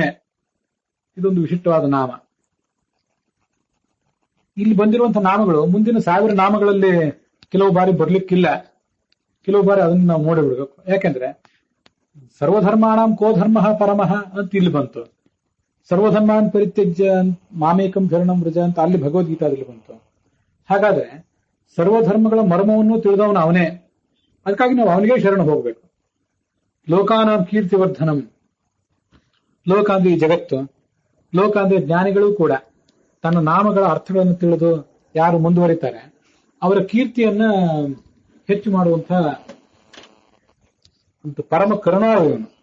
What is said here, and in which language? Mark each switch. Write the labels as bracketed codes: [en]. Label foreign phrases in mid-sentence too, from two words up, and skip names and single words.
[kn] ಇದೊಂದು ವಿಶಿಷ್ಟವಾದ ನಾಮ. ಇಲ್ಲಿ ಬಂದಿರುವಂತಹ ನಾಮಗಳು ಮುಂದಿನ 1000 ನಾಮಗಳಲ್ಲಿ ಕೆಲವು ಬಾರಿ ಬರ್ಲಿಕ್ಕಿಲ್ಲ, ಕೆಲವು ಬಾರಿ ಅದನ್ನು ನಾವು ನೋಡಿಬಿಡ್ಬೇಕು. ಯಾಕೆಂದ್ರೆ [sa] ಸರ್ವಧರ್ಮಾಣಂ ಕೋ ಧರ್ಮ ಪರಮಃ [kn] ಅಂತ ಇಲ್ಲಿ ಬಂತು, [sa] ಸರ್ವಧರ್ಮಾನ್ ಪರಿತ್ಯಜ್ಯ ಮಾಮೇಕಂ ಶರಣಂ ವ್ರಜ [kn] ಅಂತ ಅಲ್ಲಿ ಭಗವದ್ಗೀತಾದಲ್ಲಿ ಬಂತು. ಹಾಗಾದ್ರೆ ಸರ್ವಧರ್ಮಗಳ ಮರ್ಮವನ್ನು ತಿಳಿದವನು ಅವನೇ. ಅದಕ್ಕಾಗಿ ನಾವು ಅವನಿಗೆ ಶರಣ ಹೋಗ್ಬೇಕು. [sa] ಲೋಕಾನಾಂ ಕೀರ್ತಿವರ್ಧನಂ, [kn] ಲೋಕ ಅಂದ್ರೆ ಈ ಜಗತ್ತು, ಲೋಕ ಅಂದ್ರೆ ಜ್ಞಾನಿಗಳು ಕೂಡ ತನ್ನ ನಾಮಗಳ ಅರ್ಥಗಳನ್ನು ತಿಳಿದು ಯಾರು ಮುಂದುವರಿತಾರೆ ಅವರ ಕೀರ್ತಿಯನ್ನ ಹೆಚ್ಚು ಮಾಡುವಂತಹ ಒಂದು ಪರಮ ಕರುಣಾಳು.